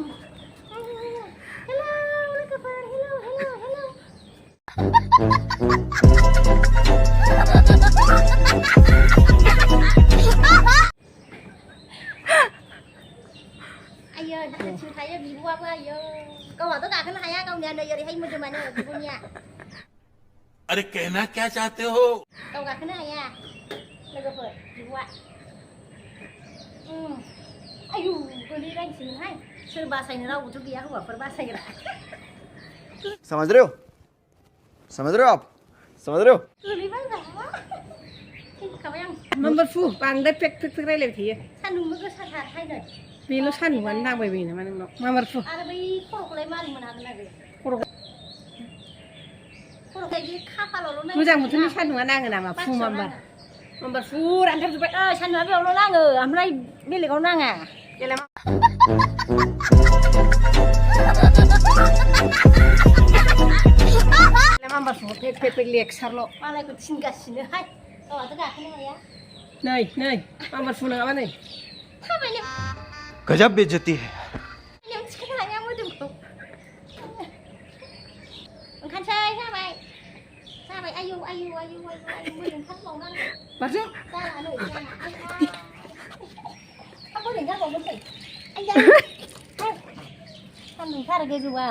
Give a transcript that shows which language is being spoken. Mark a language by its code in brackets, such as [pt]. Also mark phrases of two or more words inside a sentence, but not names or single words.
[brx] हेलौ लोगोफोर हेलौ आइयो दासिम थायो बिब'आबो आइयो गावहाथ' गाखोनो हाया गावनिया नै ओरैहाय मोदोमानो बिब'निया [hi] अरे कहना क्या चाहते हो [brx] गाव गाखोनो हाया लोगोफोर बिब'आ आयु गोलैलायनोसैहाय सोर बासायनो रावबोथ' गैया हौवाफोर बासायग्रा [hi] समझ रहे हो आप [brx] गोलैबाय गाबा थैखाबाय आं नम्बर फु बांद्राय फेक रायलायबाय थायो सान्दुंबो गोसाथार हायनो बेल' सान्दुंआनो नांबायबायो नामा नोंनाव नम्बर फु आरो बै खर'खौलाय मारै मोननो हागोन आरो खर'खाय बे खाफालावल' मोजां बोथोरनि सान्दुंआ नाङो नामा फु नम्बर फु रानथाबजोब्बाय सान्दुंआ बेयावल' नाङो ओमफ्राय बेलेगाव नाङा नम्बर फु फेक लेक्सारल' मालायखौ थिनगासिनोहाय गावहाथ' गाखोनो हाया नै माबार फुनो नामा नै थाबायनो [hi] गजब बेइज्जती है [brx] नों थिखोनो हाया मोदोमखौ ओंखारसै जाबाय जाबाय आयौ आयौ आयौ आयौ आयौ मोदोम ओंखारबावनांगौ माथो जाला नै जाला आं मोदोम ओंखारबावनोसै आयौ सान्दुं ओंखारो गोजौआव